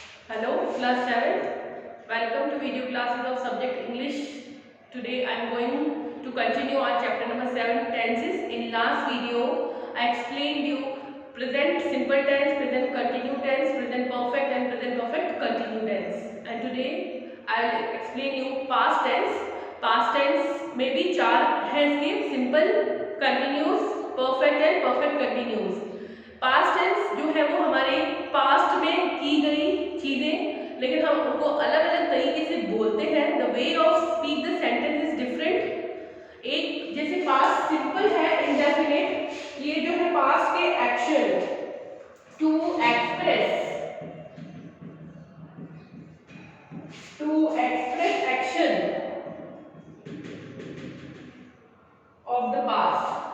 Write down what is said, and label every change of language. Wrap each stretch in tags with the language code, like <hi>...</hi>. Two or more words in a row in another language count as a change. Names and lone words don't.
<en>Hello, class 7th. Welcome to video classes of subject English. Today I am going to continue our chapter number 7, tenses. In last video, I explained you present simple tense, present continuous tense, present perfect and present perfect continuous tense. And today I will explain you past tense. Past tense</en> <hi>में भी चार है इसके,</hi> <en>simple, continuous, perfect and perfect continuous. past tense</en> <hi>जो है वो हमारे पास्ट में की गई चीजें, लेकिन हम उनको अलग अलग तरीके से बोलते हैं.</hi> <en>the way of speak the sentence is different.</en> <hi>एक जैसे</hi> <en>past simple है, इंडेफिनिट,</en> <hi>ये जो है</hi> <en>पास्ट के action to express action of the past.</en>